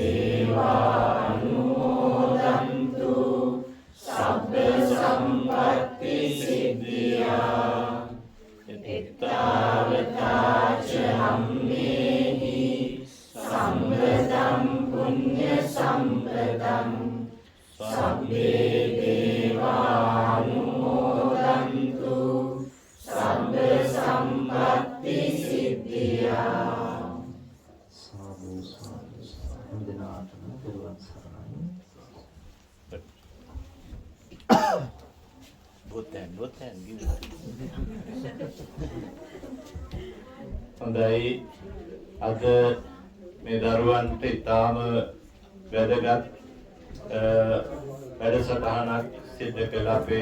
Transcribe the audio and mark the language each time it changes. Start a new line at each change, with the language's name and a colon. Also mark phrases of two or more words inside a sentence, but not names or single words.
Pali: දේවානුමෝදන්තු සබ්බ සම්පත්ති සිද්ධියා එත්තාවතාචම්මේහි සම්බදං පුඤ්ඤ සම්පදං සබ්බේ දේවානුමෝදන්තු සබ්බ සම්පත්ති සිද්ධියා සාදු සාදු
Sinhala: හැම දිනාටම පෙරවන් සරණයි. බොතෙන් හොඳයි අද මේ දරුවන්ට ඉතාම වැදගත් වැඩසටහනක් සිදු කළ අපේ